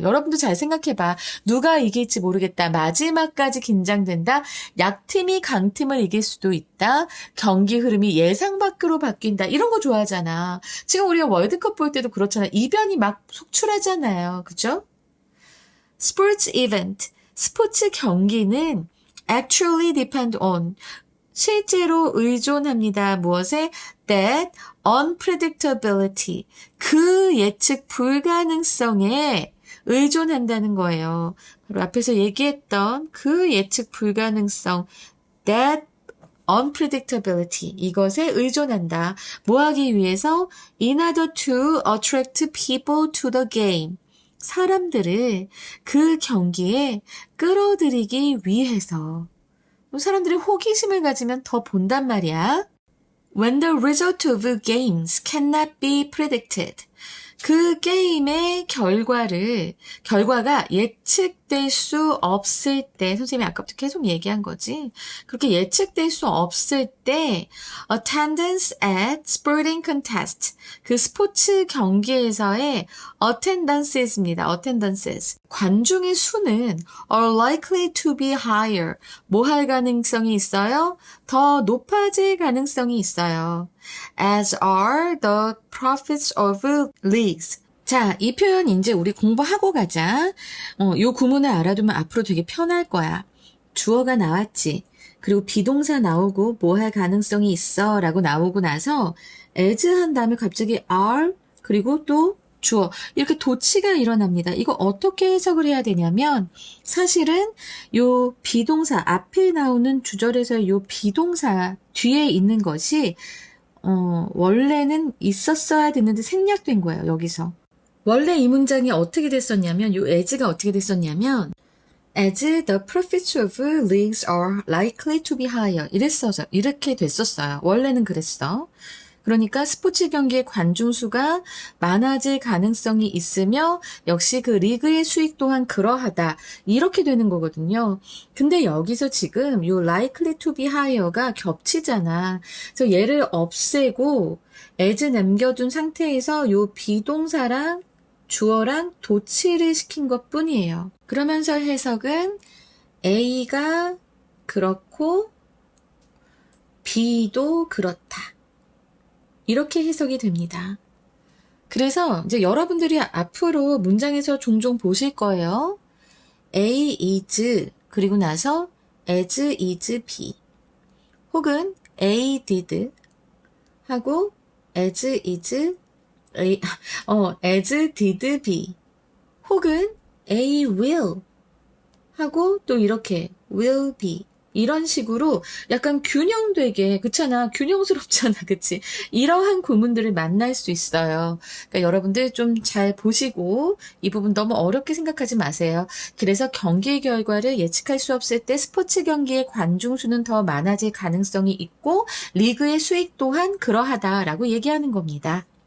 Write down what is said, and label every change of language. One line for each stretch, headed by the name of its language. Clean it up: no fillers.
Korean: 여러분도 잘 생각해봐. 누가 이길지 모르겠다. 마지막까지 긴장된다. 약팀이 강팀을 이길 수도 있다. 경기 흐름이 예상 밖으로 바뀐다. 이런 거 좋아하잖아. 지금 우리가 월드컵 볼 때도 그렇잖아. 이변이 막 속출하잖아요. 그죠?
English: Sports event,
Korean: 스포츠 경기는
English: actually depend on,
Korean: 실제로 의존합니다. 무엇에?
English: That unpredictability,
Korean: 그 예측 불가능성에 의존한다는 거예요. 바로 앞에서 얘기했던 그 예측 불가능성,
English: that unpredictability,
Korean: 이것에 의존한다. 뭐 하기 위해서?
English: In order to attract people to the game,
Korean: 사람들을 그 경기에 끌어들이기 위해서. 사람들이 호기심을 가지면 더 본단 말이야.
English: When the result of games cannot be predicted.
Korean: 그 게임의 결과가 예측될 수 없을 때, 선생님이 아까부터 계속 얘기한 거지. 그렇게 예측될 수 없을 때,
English: attendance at sporting contest.
Korean: 그 스포츠 경기에서의 attendances입니다.
English: attendances.
Korean: 관중의 수는
English: are likely to be higher.
Korean: 뭐 할 가능성이 있어요? 더 높아질 가능성이 있어요.
English: As are the profits of leagues.
Korean: 자, 이 표현 이제 우리 공부하고 가자. 요 구문을 알아두면 앞으로 되게 편할 거야. 주어가 나왔지. 그리고 비동사 나오고 뭐 할 가능성이 있어 라고 나오고 나서 as 한 다음에 갑자기 are 그리고 또 주어 이렇게 도치가 일어납니다. 이거 어떻게 해석을 해야 되냐면 사실은 요 비동사 앞에 나오는 주절에서 요 비동사 뒤에 있는 것이 원래는 있었어야 됐는데 생략된 거예요, 여기서. 원래 이 문장이 어떻게 됐었냐면, 요 as가 어떻게 됐었냐면,
English: as the profits of leagues are likely to be higher.
Korean: 이렇게 됐었어요. 원래는 그랬어. 그러니까 스포츠 경기의 관중 수가 많아질 가능성이 있으며 역시 그 리그의 수익 또한 그러하다. 이렇게 되는 거거든요. 근데 여기서 지금 요
English: likely to be higher
Korean: 가 겹치잖아. 그래서 얘를 없애고 as 남겨둔 상태에서 요 비동사랑 주어랑 도치를 시킨 것 뿐이에요. 그러면서 해석은 A가 그렇고 B도 그렇다. 이렇게 해석이 됩니다. 그래서 이제 여러분들이 앞으로 문장에서 종종 보실 거예요. A is 그리고 나서 as is B 혹은 A did 하고 as did B 혹은 A will 하고 또 이렇게 will be 이런 식으로 약간 균형되게 그렇잖아. 균형스럽잖아. 그치? 이러한 구문들을 만날 수 있어요. 그러니까 여러분들 좀 잘 보시고 이 부분 너무 어렵게 생각하지 마세요. 그래서 경기 결과를 예측할 수 없을 때 스포츠 경기의 관중 수는 더 많아질 가능성이 있고 리그의 수익 또한 그러하다라고 얘기하는 겁니다.